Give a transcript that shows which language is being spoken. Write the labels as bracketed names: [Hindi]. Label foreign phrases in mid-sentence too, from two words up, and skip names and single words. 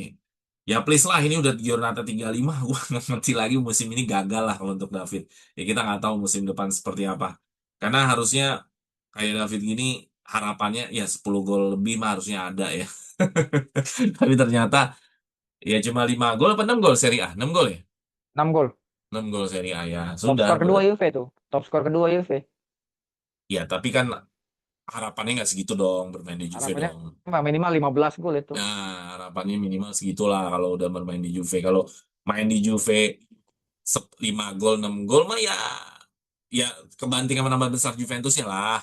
[Indonesian] Ya please lah ini udah Giornata 35 gua nggak ngerti lagi musim ini gagal lah kalau untuk David. Ya kita nggak tahu musim depan seperti apa. Karena harusnya kayak David gini harapannya ya 10 gol lebih mah harusnya ada ya. Tapi ternyata ya cuma 5 gol apa 6 gol Serie A? 6 gol ya? 6 gol. 6 gol Serie A ya. Top Sudah. skor kedua Juve tuh. Top skor kedua Juve. Ya, tapi kan harapannya nggak segitu dong bermain di Juve Harapannya dong. minimal 15 gol itu. Nah, harapannya minimal segitulah kalau udah bermain di Juve. Kalau main di Juve 5 gol, 6 gol mah ya kebanting sama nama besar Juventusnya lah